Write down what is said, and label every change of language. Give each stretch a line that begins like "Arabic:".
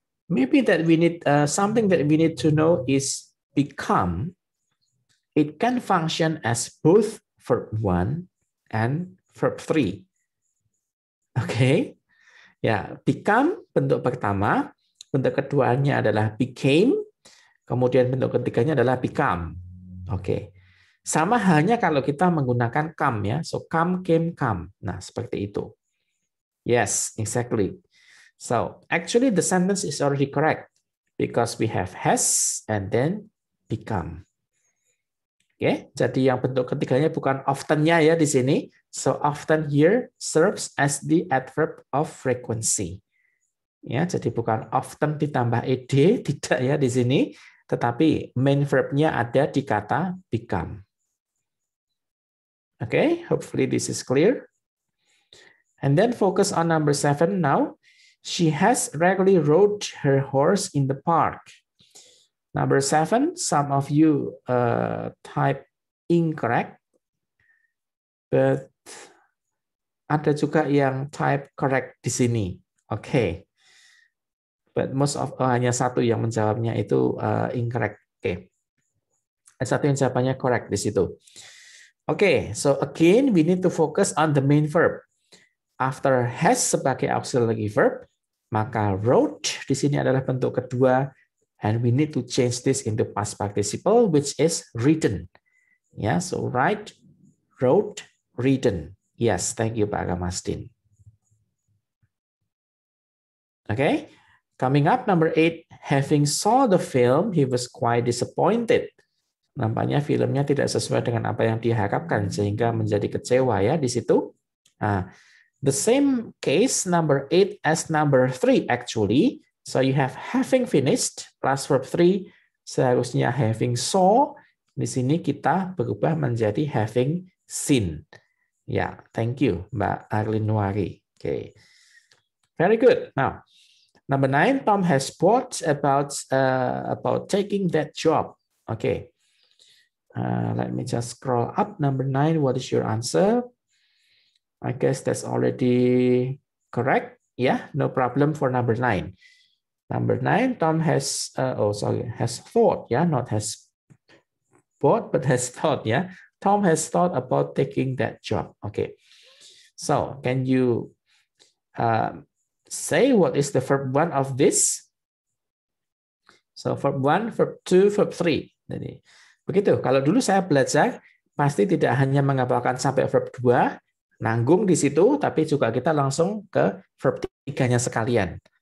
English: Maybe that we need something that we need to know is become. It can function as both verb 1 and verb 3. Okay.
Indonesian: Ya, become bentuk pertama, bentuk keduanya adalah became, kemudian bentuk ketiganya adalah become. Oke. Sama halnya kalau kita menggunakan come ya.
English: So come, came, come.
Indonesian: Nah, seperti itu.
English: Yes, exactly. So actually the sentence is already correct because we have has and then become.
Indonesian: Oke, jadi yang bentuk ketiganya bukan often-nya ya di sini.
English: So often here serves as the adverb of frequency.
Indonesian: Ya, jadi bukan often ditambah ed, tidak ya di sini, tetapi main verb-nya ada di kata become.
English: Okay, hopefully this is clear. And then focus on number 7 now. She has regularly rode her horse in the park. Number 7, some of you type incorrect, but
Indonesian: ada juga yang
English: type correct di sini. Okay. But most of
Indonesian: hanya satu yang menjawabnya itu incorrect. Okay. Ada satu yang jawabannya correct di situ.
English: Okay, so again we need to focus on the main verb. After has sebagai auxiliary verb,
Indonesian: maka rode di sini adalah bentuk kedua,
English: and we need to change this into past participle, which is written. Ya, so write, wrote, written. Yes, thank you Pak Gamastin. Okay, coming up number 8, having saw the film, he was quite disappointed.
Indonesian: Nampaknya filmnya tidak sesuai dengan apa yang diharapkan sehingga menjadi kecewa ya di situ.
English: Nah, the same case number 8 as number 3 actually. So you have having finished plus verb 3, seharusnya having saw.
Indonesian: Di sini kita berubah menjadi having seen.
English: Ya, thank you Mbak Arlin Nuari. Okay. Very good. Now, number 9, Tom has thought about taking that job. Okay. Let me just scroll up. Number 9, what is your answer? I guess that's already correct. Yeah, no problem for number 9. Number 9, Tom has, has thought, yeah, not has bought, but has thought, yeah. Tom has thought about taking that job. Okay. So can you say what is the verb 1 of this? So verb 1, verb 2, verb 3.
Indonesian: Jadi, begitu. Kalau dulu saya belajar, pasti tidak hanya menghafalkan sampai verb 2, nanggung di situ, tapi juga kita langsung ke verb 3-nya sekalian.